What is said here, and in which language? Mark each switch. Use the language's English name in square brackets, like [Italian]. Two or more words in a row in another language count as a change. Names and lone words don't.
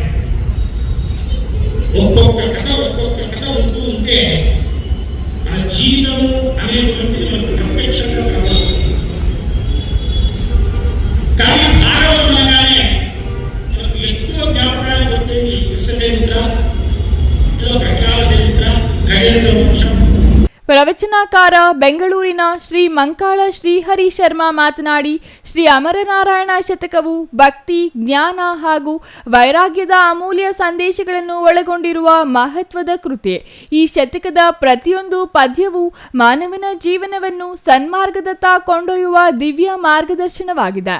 [Telugu] ఒక్కొక్క కథ ఉంటూ ఉంటే మన జీవితము అనేటువంటిది మనకు ప్రత్యక్షంగా కనబడుతుంది. కానీ భాగవతం అనగానే మనకు ఎక్కువ జ్ఞాపకాలకు వచ్చేది కృష్ణ చరిత్ర, ప్రకాల చరిత్ర, గజేంద్ర వంశం. [Kannada] ಪ್ರವಚನಕಾರ ಬೆಂಗಳೂರಿನ ಶ್ರೀ ಮಂಕಾಳ ಶ್ರೀಹರಿ ಶರ್ಮಾ ಮಾತನಾಡಿ, ಶ್ರೀ ಅಮರನಾರಾಯಣ ಶತಕವು ಭಕ್ತಿ, ಜ್ಞಾನ ಹಾಗೂ ವೈರಾಗ್ಯದ ಅಮೂಲ್ಯ ಸಂದೇಶಗಳನ್ನು ಒಳಗೊಂಡಿರುವ ಮಹತ್ವದ ಕೃತಿ. ಈ ಶತಕದ ಪ್ರತಿಯೊಂದು ಪದ್ಯವೂ ಮಾನವನ ಜೀವನವನ್ನು ಸನ್ಮಾರ್ಗದತ್ತ ಕೊಂಡೊಯ್ಯುವ ದಿವ್ಯ ಮಾರ್ಗದರ್ಶನವಾಗಿದೆ.